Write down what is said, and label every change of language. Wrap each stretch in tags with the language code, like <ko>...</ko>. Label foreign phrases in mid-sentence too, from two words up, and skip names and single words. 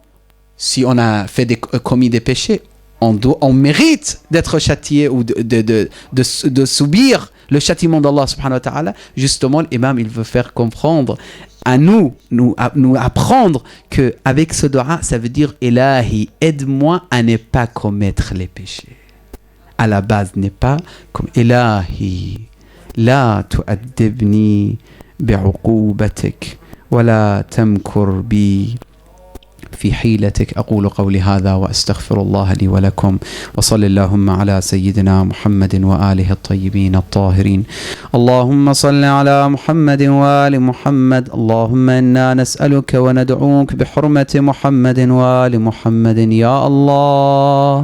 <fr>Si on a commis des péchés, on mérite d'être châtié ou de subir le châtiment d'Allah</fr> <ar>سبحانه وتعالى.</ar> <fr>Justement, l'imam, il veut faire comprendre à nous apprendre qu'avec ce dua, ça veut dire Ilahi, aide-moi à ne pas commettre les péchés. À la base, n'est pas comme</fr> <ar>إلهي، لا تؤدبني بعقوبتك ولا تمكر بي في حيلتك. أقول قولي هذا وأستغفر الله لي ولكم وصل اللهم على سيدنا محمد وآله الطيبين الطاهرين. اللهم صل على محمد وآل محمد. اللهم إنا نسألك وندعوك بحرمة محمد وآل محمد يا الله.</ar>